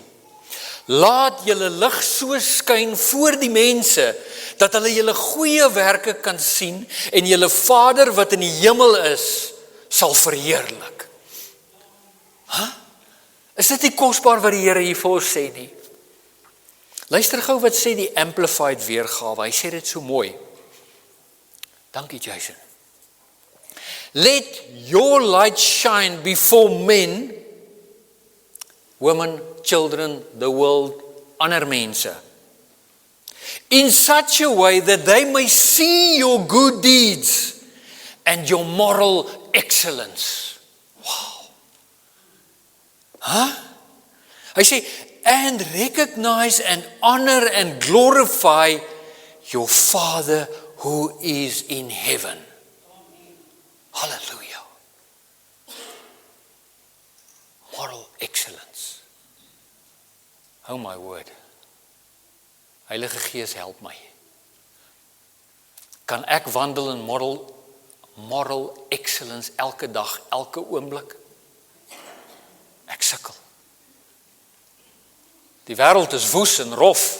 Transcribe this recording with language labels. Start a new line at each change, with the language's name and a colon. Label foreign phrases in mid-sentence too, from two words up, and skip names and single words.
Afrikaans: Laat julle lig so skyn voor die mense, dat hulle julle goeie werke kan sien, en julle Vader wat in die hemel is, sal verheerlik. Is dit nie kosbaar wat die Here hier vir ons sê nie? Luister gou wat sê die Amplified weergawe, hy sê dit so mooi. Dankie Jason.
English: Let your light shine before men, women, children, the world,
Afrikaans: ander mense,
English: in such a way that they may see your good deeds and your moral excellence. Wow.
Afrikaans: Hy sê,
English: and recognize and honor and glorify your Father who is in heaven. Hallelujah. Moral excellence. Oh my word.
Afrikaans: Heilige Gees, help my. Kan ek wandel in
English: moral excellence
Afrikaans: elke dag, elke oomblik? Ek sukkel. Die wêreld is woes en rof.